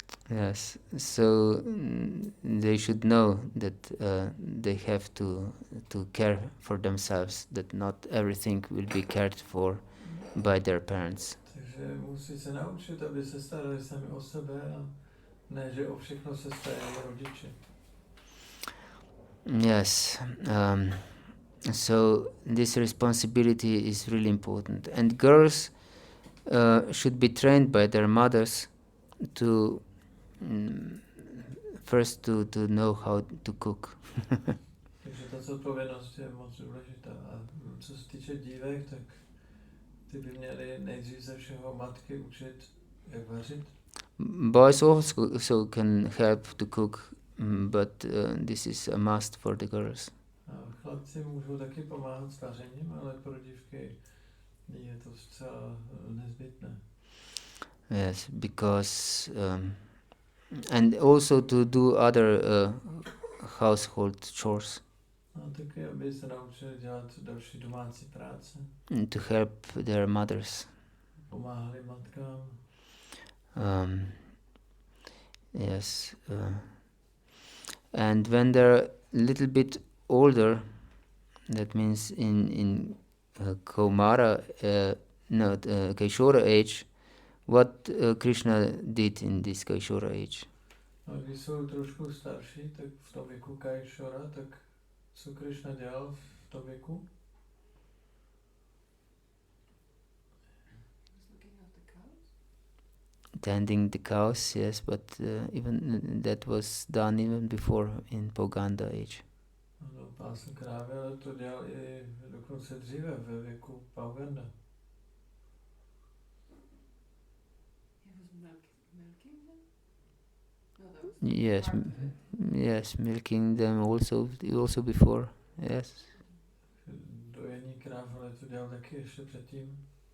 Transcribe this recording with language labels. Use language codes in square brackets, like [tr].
[en] Yes, so they should know that they have to care for themselves, that not everything will be cared for by their parents. [cs] Takže musí se naučit, aby se starali sami o sebe a ne, že o všechno se starají rodiče. [en] Yes, so this responsibility is really important, and girls should be trained by their mothers to first to know how to cook. [cs] Takže ta zodpovědnost je moc důležitá. A co se týče dívek, tak ty by měly nejdřív ze všeho matky učit, jak vařit. [en] Boys also can help to cook, but this is a must for the girls. [cs] A chlapci můžou taky pomáhat s vařením, ale pro dívky je to zcela nezbytné. [en] Yes, because and also to do other household chores. [cs] A taky, aby se naučili dělat další domácí práce. [en] To help their mothers. [cs] Pomáhali matkám. [en] Yes, and when they're a little bit older, that means in Kaumara, Kaishora age, what Krishna did in this Kaishora age? [cs] A když jsou trošku starší, tak v tom věku Kaishora, tak co Krishna dělal v tom věku? [en] Tending the cows, yes, but even that was done even before in Poganda age. [cs] Ano, pásl krávy, ale to dělal i dokonce dříve ve věku Poganda. [en] Yes, yes, milking them also before, yes. [cs] Dojení kráv, ale to dělal taky ještě předtím.